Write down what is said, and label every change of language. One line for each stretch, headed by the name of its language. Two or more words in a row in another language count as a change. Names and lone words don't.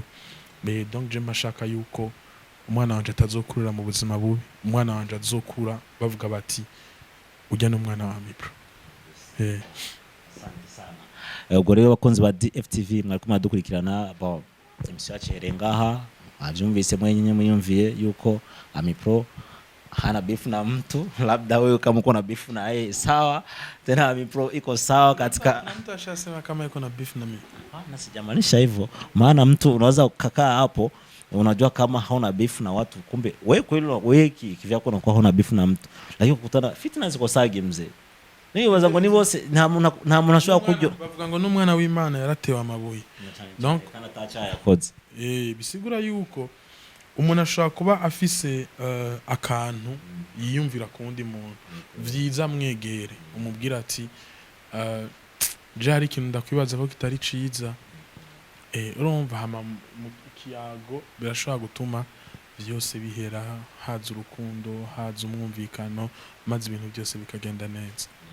Rundi: Donc je mashaka yuko umwana wanje atazokurira mu buzima bubi, umwana wanje azokura bavuga bati ujya n'umwana wa mipro. Ubwo rero bakunzi ba DFTV mwari kumwe dukurikirana bon emission yacu herengaha avyumvise mwenye muyumviye yuko
Swahili: Amipro hana beef na mtu, labda wewe kama uko na beef na yeye sawa, tena Amipro iko sawa katika mtu ashasema kama yuko na beef na mimi. Na sijamaanisha hivyo, maana mtu unaweza kukaa hapo unajua kama hauna beef na watu, kumbe wewe kweli wewe kivyako unakuwa hauna beef na mtu, lakini kukutana fitna ziko sage mzee.
Rundi: Niyo bazango ni bose nta munashobora kujyo bavuga ngo n'umwana w'Imana yaratewe amabuye. Donc kana tacha yakoze bisigura yuko umuntu ashobora kuba afise akantu yiyumvira ku wundi muntu, vyiza mwegere umubwira ati je hari ikintu ndakwibaza ko kitari ciza, urumva hama mu kiyago birashobora gutuma byose bihera, haza urukundo, haza umwumvikano, maze ibintu byose bikagenda neza.